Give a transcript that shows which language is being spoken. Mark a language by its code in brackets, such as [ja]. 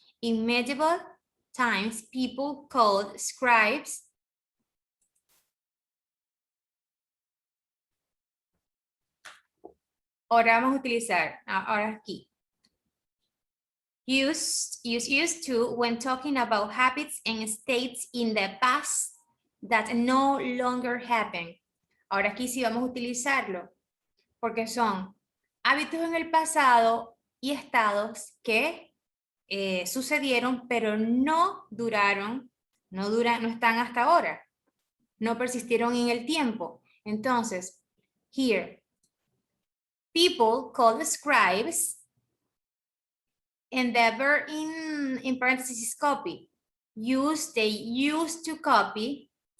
[en] In medieval times, people called scribes [es] ahora vamos a utilizar, ahora aquí. [en] Used to when talking about habits and states in the past that no longer happen. [es] Ahora aquí sí vamos a utilizarlo, porque son hábitos en el pasado y estados que sucedieron, pero no duraron, no están hasta ahora, no persistieron en el tiempo. [en] Entonces, here, people called scribes, and the verb in parentheses is copy. They used to copy.